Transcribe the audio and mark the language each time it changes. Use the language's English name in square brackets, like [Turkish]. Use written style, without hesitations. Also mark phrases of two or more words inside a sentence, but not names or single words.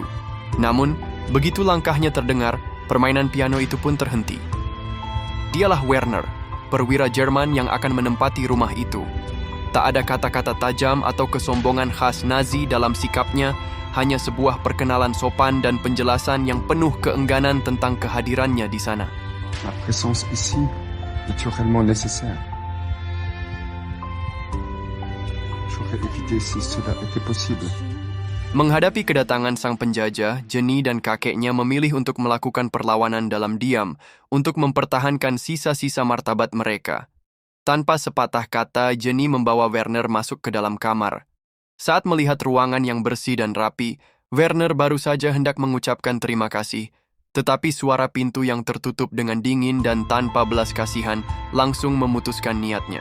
[Indonesian] Namun, begitu langkahnya terdengar, permainan piano itu pun terhenti. Dialah Werner, perwira Jerman yang akan menempati rumah itu. Tak ada kata-kata tajam atau kesombongan khas Nazi dalam sikapnya, hanya sebuah perkenalan sopan dan penjelasan yang penuh keengganan tentang kehadirannya di sana. [French] Ma présence ici est naturellement nécessaire. J'aurais évité si cela était possible. [Indonesian] Menghadapi kedatangan sang penjajah, Jenny dan kakeknya memilih untuk melakukan perlawanan dalam diam untuk mempertahankan sisa-sisa martabat mereka. Tanpa sepatah kata, Jenny membawa Werner masuk ke dalam kamar. Saat melihat ruangan yang bersih dan rapi, Werner baru saja hendak mengucapkan terima kasih, tetapi suara pintu yang tertutup dengan dingin dan tanpa belas kasihan langsung memutuskan niatnya.